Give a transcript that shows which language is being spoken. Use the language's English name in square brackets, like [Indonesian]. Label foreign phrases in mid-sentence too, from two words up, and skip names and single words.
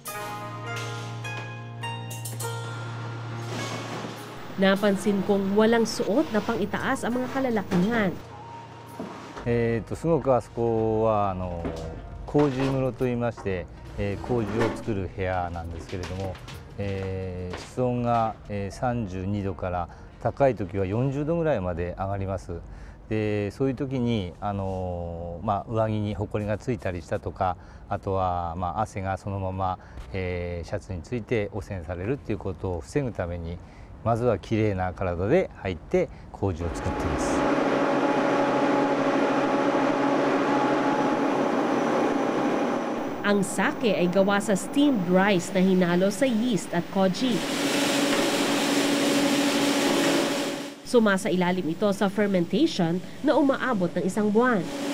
[Filipino] Napansin kong walang suot na pang-itaas ang mga kalalakihan. [Japanese] すごくあそこは麹室といいまして、麹を作る部屋なんですけれども、室温が、32度から高い時は40度ぐらいまで上がります。でそういう時に上着にほこりがついたりしたとか、あとは汗がそのまま、シャツについて汚染されるっていうことを防ぐために、まずはきれいな体で入って麹を作っています。 [Filipino] Ang sake ay gawa sa [English] steamed rice [Filipino] na hinalo sa yeast at koji. Sumasa ilalim ito sa fermentation na umaabot ng 1 buwan.